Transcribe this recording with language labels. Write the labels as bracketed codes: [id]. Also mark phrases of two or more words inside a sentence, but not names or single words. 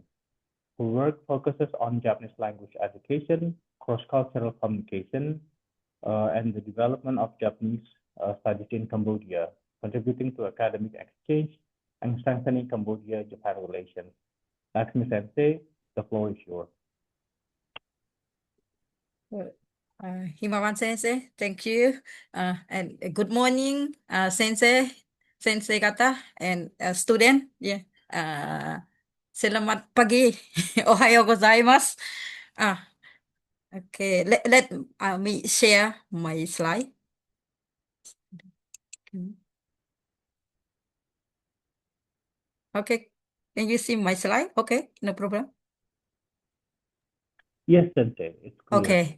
[en] Her work focuses on Japanese language education, cross-cultural communication, and the development of Japanese studies in Cambodia, contributing to academic exchange and strengthening Cambodia-Japan relations. Leaksmy Sensei, the floor is yours. Himawan Sensei, thank you. And good morning, [ja] 先生方, [en] and student. Yeah. [id] Selamat pagi. [ja] おはようございます. [en] Okay, let me share my slide. Okay, can you see my slide? Okay, no problem. Yes, Sensei, it's clear.